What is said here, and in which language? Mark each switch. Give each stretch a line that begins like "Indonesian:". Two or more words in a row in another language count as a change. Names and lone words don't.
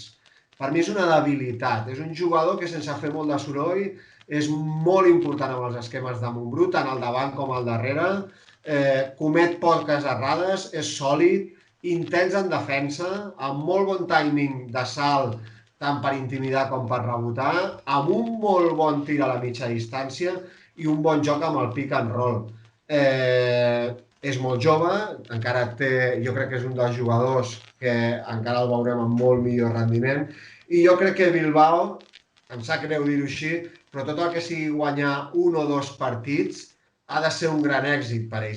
Catalan: Per mi és una debilitat, és un jugador que sense fer molt de soroll és molt important amb els esquemes de Montbrú, tant al davant com al darrere, comet poques errades, és sòlid, intens en defensa, amb molt bon timing de salt, tant per intimidar com per rebotar, amb un molt bon tir a la mitja distància i un bon joc amb el
English: pick and roll.
Catalan: És molt jove, encara jo crec que és un dels jugadors que encara el veurem amb molt millor rendiment, i jo crec que Bilbao, em sap greu dir-ho així, però tot el que sigui guanyar 1 o 2 partits ha de ser un gran èxit per ells.